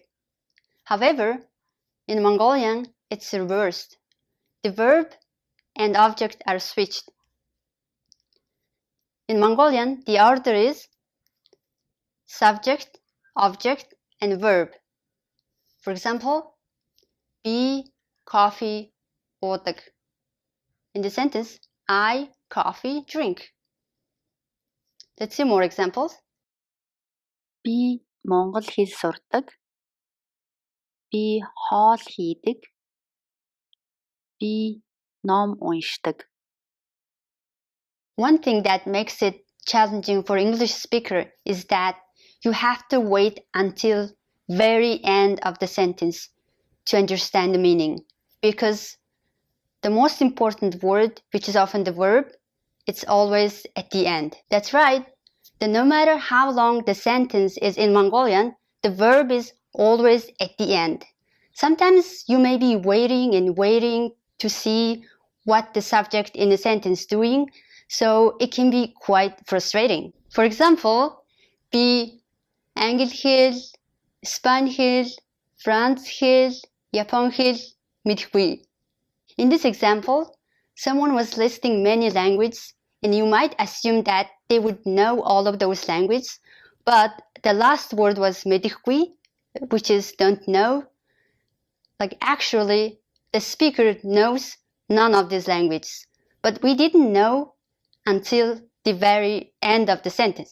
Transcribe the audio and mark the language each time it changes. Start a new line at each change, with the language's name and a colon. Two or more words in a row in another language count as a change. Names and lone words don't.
English: However, in Mongolian, it's reversed. The verb and object are switched. In Mongolian, the order is subject, object, and verb. For example,
Mongolian: би coffee уудаг.
English: In the sentence, I coffee drink. Let's see more examples.
Mongolian: Би монгол хэл сурдаг. Би хоол хийдэг. Би ном уншдаг.
English: One thing that makes it challenging for English speaker is that you have to wait until very end of the sentence to understand the meaning, because the most important word, which is often the verb, it's always at the end. That's right. No matter how long the sentence is in Mongolian, the verb is always at the end. Sometimes you may be waiting and waiting to see what the subject in the sentence is doing, so it can be quite frustrating. For example,
Mongolian: би англи хэл, испани хэл, франц хэл, япон хэл мэдэхгүй.
English: In this example, someone was listing many languages, and you might assume that they would know all of those languages, but the last word was мэдэхгүй, which is don't know. Like actually, the speaker knows none of these languages, but we didn't know until the very end of the sentence.